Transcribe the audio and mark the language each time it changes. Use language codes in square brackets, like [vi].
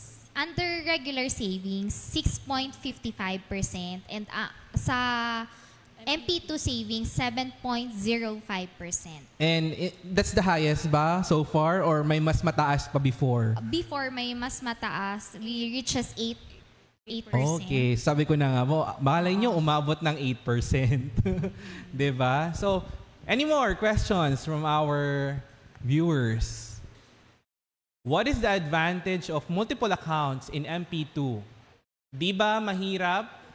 [en] Under regular savings, 6.55% and sa MP2 savings, 7.05%. And that's the highest ba so far [tl] or may mas mataas pa [en] before? Before may mas mataas, we reaches 8%. [tl] Okay, sabi ko na nga, malay nyo umabot ng 8%. Diba? [en] So, any more questions from our viewers? What is the advantage of multiple accounts in MP2? [tl] Di ba mahirap